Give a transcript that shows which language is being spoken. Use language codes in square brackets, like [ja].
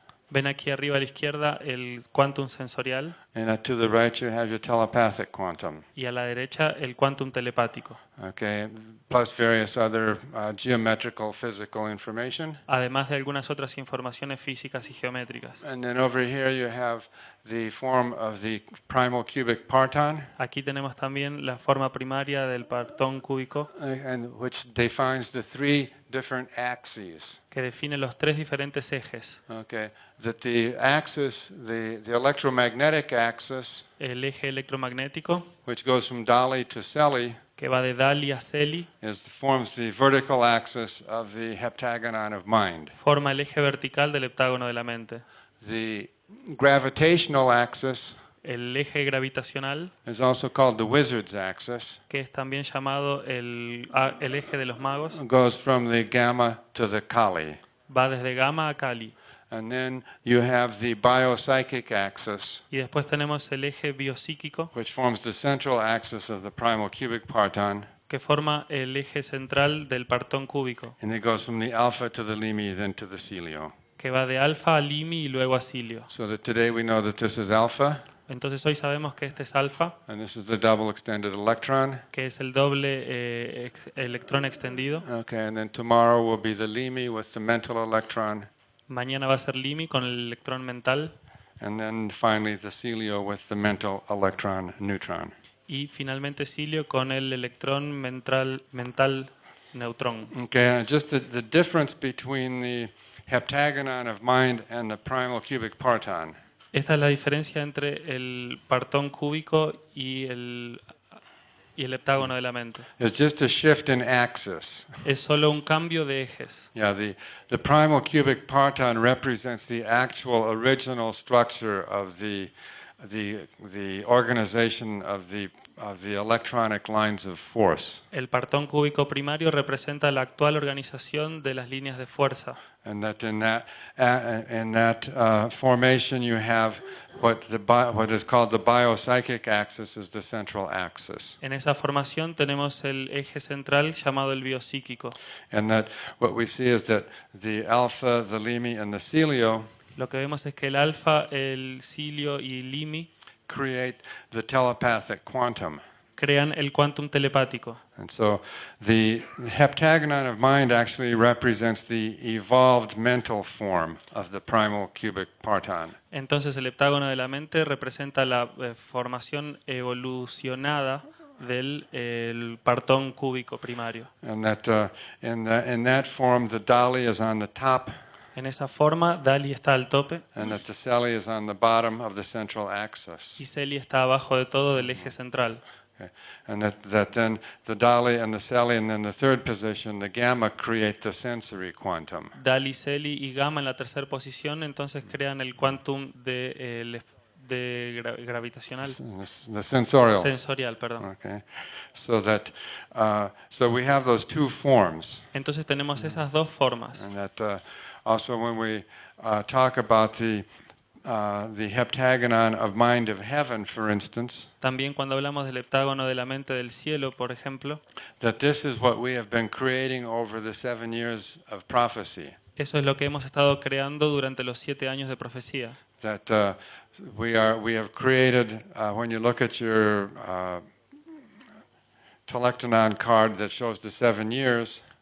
[es] Ven aquí arriba a la izquierda el quantum sensorial. [en] And to the right you have your telepathic quantum. [es] Y a la derecha el quantum telepático. [en] Okay, plus various other geometrical physical information. [es] Además de algunas otras informaciones físicas y geométricas. [en] And then over here you have the form of the primal cubic parton. [es] Aquí tenemos también la forma primaria del partón cúbico. [en] And which defines the 3 different axes. [es] Que define los 3 diferentes ejes. [en] Okay, that the axis, the electromagnetic axis, [es] el eje electromagnético, [en] which goes from Dali to Celi, [es] que va de Dali a Celi, [en] forms the vertical axis of the heptagonon of mind. [es] Forma el eje vertical del heptágono de la mente. [en] The gravitational axis, [es] el eje gravitacional, [en] is also called the wizard's axis, [es] que es también llamado el eje de los magos. [en] Goes from the gamma to the Kali. [es] Va desde gamma a Kali. [en] And then you have the biopsychic axis, [es] y después tenemos el eje biopsíquico, [en] which forms the central axis of the primal cubic parton, [es] que forma el eje central del partón cúbico, [en] And it goes from the alpha to the limi, then to the cilio. [es] que va de alfa a limi y luego a cilio. [en] So that today we know that this is alpha, [es] Entonces hoy sabemos que este es alfa, [en] and this is the double extended electron. [es] que es el doble electrón extendido. [en] Okay, and then tomorrow will be the limi with the mental electron, [es] Mañana va a ser limi con el electrón mental. [en] and then finally the cilio with the mental electron neutron. [es] Y finalmente cilio con el electrón mental neutrón. [en] Okay, just the difference between the heptagonon of mind and the primal cubic parton. [es] Esta es la diferencia entre el partón cúbico y el heptágono de la mente. [en] It's just a shift in axis. [es] Es solo un cambio de ejes. [en] Yeah, the primal cubic parton represents the actual original structure of the organization of the electronic lines of force. [es] El partón cúbico primario representa la actual organización de las líneas de fuerza. [en] And that in that formation you have what is called the biopsychic axis is the central axis. [es] En esa formación tenemos el eje central llamado el biopsíquico. [en] And that what we see is that the alpha, the limi, and the cilio [es] Lo que vemos es que el alfa, el cilio y limi [en] create the telepathic quantum. [es] crean el quantum telepático. [en] And so the heptagonon of mind actually represents the evolved mental form of the primal cubic parton. [es] Entonces el heptágono de la mente representa la formación evolucionada del el partón cúbico primario. [en] And that in that form the dali is on the top, [es] En esa forma, Dali está al tope [en] and that the celi is on the bottom of the central axis. [es] y Celi está abajo de todo del eje central. [en] Okay. And that then the dali and the celi, and then the third position, the gamma, create the sensory quantum. [es] Dali, Celi y Gamma en la tercera posición, entonces crean el quantum gravitacional. [en] The sensorial. [es] Sensorial, perdón. [en] Okay. So that so we have those two forms. [es] Entonces tenemos esas dos formas. [en] And that also when we talk about the heptagonon of mind of heaven, for instance, [es] También cuando hablamos del heptágono de la mente del cielo, por ejemplo, [en] that this is what we have been creating over the 7 years of prophecy. [es] eso es lo que hemos estado creando durante los 7 años de profecía. [en] That we have created, when you look at your telectonon card that shows the 7 years,